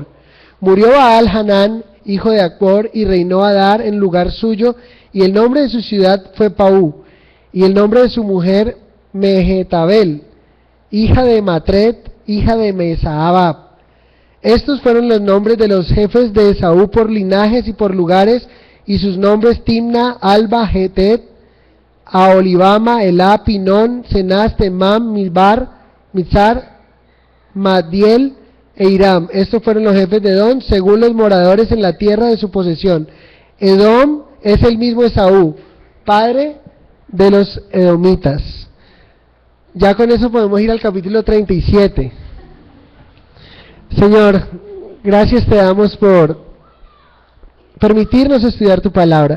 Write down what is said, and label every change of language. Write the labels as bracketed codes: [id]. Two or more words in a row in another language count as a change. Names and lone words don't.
[es] Murió Baal Hanán, hijo de Acbor, y reinó Adar en lugar suyo, y el nombre de su ciudad fue Paú, y el nombre de su mujer Mehetabel, hija de Matred, hija de Mesaabab. Estos fueron los nombres de los jefes de Esaú por linajes y por lugares, y sus nombres: Timna, Alba, Jetet, Aholibama, Elá, Pinón, Cenaz, Temam, Mizar, Madiel e Iram. Estos fueron los jefes de Edom, según los moradores en la tierra de su posesión. Edom es el mismo Esaú, padre de los edomitas. Ya con eso podemos ir al capítulo 37. Señor, gracias te damos por permitirnos estudiar tu palabra.